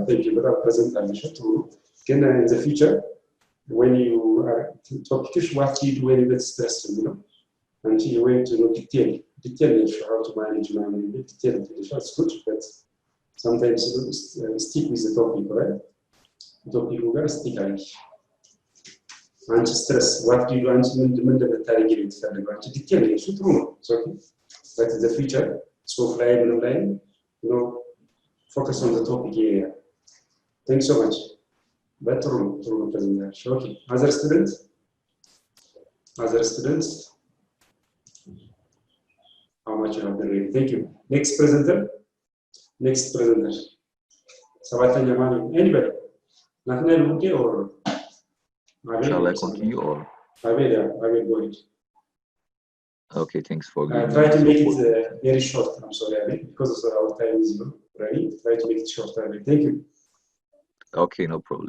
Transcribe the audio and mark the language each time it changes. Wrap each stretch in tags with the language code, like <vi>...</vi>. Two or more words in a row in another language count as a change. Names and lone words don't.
<en>Thank you for present in the future, when you are talking, what do you do when you get stressed, until you went to know detail how to manage detail. It's good, but sometimes stick with the topic, right? The topic we got stick on.</en> <am>አንቺ</am> <en>stress, what do you want</en> <am>ምን እንደምታደርጊ ነው የምትፈልገው? አንቺ ዲቴል ነው እሱ ጥሩ ነው።</am> <en>It's okay. But in the future,</en> <am>ጽሁፍ ላይ ምንም ላይ</am> <en>you know, focus on the topic area. Thanks so much. But</en> <am>ጥሩ ነው</am> <en>presentation. Okay. Other students? How much you have been ready? Thank you. Next presenter.</en> <am>ሰባተኛ ማን ነው?</am> <en>Anybody? Nathaniel okay or Shall I continue or? I will go ahead. Okay, thanks for giving Try me to this make it opportunity. very short. I'm sorry, Abid, because our time is running. Try to make it short, Abid. Thank you. Okay, no problem.</en>